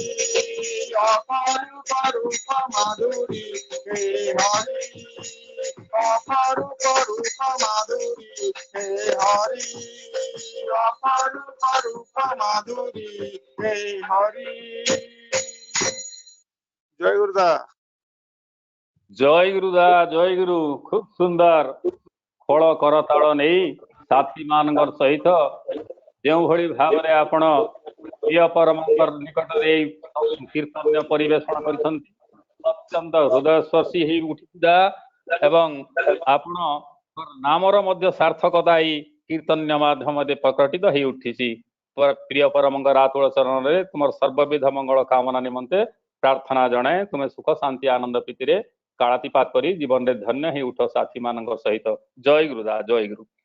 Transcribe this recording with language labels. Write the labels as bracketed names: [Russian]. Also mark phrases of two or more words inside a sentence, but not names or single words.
[Bangla] অপরূপ রূপ মাধুরী হে হরি অপরূপ রূপ মাধুরী হে হরি অপরূপ রূপ মাধুরী হে হরি জয় গুরুদা জয় গুরুদা জয় গুরু খুব [Odia] ସୁନ୍ଦର ଖୋଳ କରତାଳ ନେଇ ସାଥୀ ମାନଙ୍କର ସହିତ ଯେଉଁଭଳି ଭାବରେ ଆପଣ ପ୍ରିୟ ପରମଙ୍କର ନିକଟରେ ଏଇ କୀର୍ତ୍ତନ୍ୟ ପରିବେଷଣ କରିଛନ୍ତି ଅତ୍ୟନ୍ତ ହୃଦୟସ୍ପର୍ଶୀ ହେଇ ଉଠିଥିଲା ଏବଂ ଆପଣଙ୍କର ନାମର ମଧ୍ୟ ସାର୍ଥକତା ଏଇ କୀର୍ତ୍ତନ୍ୟ ମାଧ୍ୟମରେ ପ୍ରକଟିତ ହେଇ ଉଠିଛି ପ୍ରିୟ ପରମଙ୍କର ଆତୁଳ ଚରଣରେ ତୁମର ସର୍ବବିଧ ମଙ୍ଗଳ କାମନା ନିମନ୍ତେ ପ୍ରାର୍ଥନା ଜଣାଏ ତୁମେ ସୁଖ ଶାନ୍ତି ଆନନ୍ଦ ପ୍ରୀତିରେ କାଳାତିପାତ କରି ଜୀବନରେ ଧନ୍ୟ ହେଇ ଉଠ ସାଥୀ ମାନଙ୍କ ସହିତ ଜୟ ଗୁରୁଦା ଜୟ ଗୁରୁ